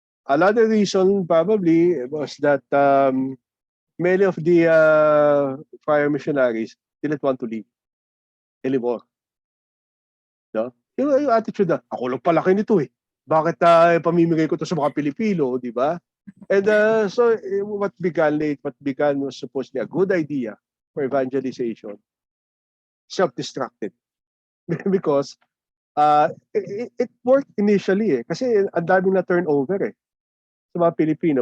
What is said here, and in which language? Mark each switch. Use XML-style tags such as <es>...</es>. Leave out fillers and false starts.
<en>Another reason probably was that many of the friar missionaries didn't want to leave anymore.</en> <tl>No? Yung attitude na, ako lang palaki nito eh. Bakit pamimigay ko to sa mga Pilipino, di ba?</tl> <en>And so what began was supposedly a good idea for evangelization, self-destructed. Because it worked initially eh.</en> <tl>Kasi ang daming na turnover eh sa mga Pilipino.</tl>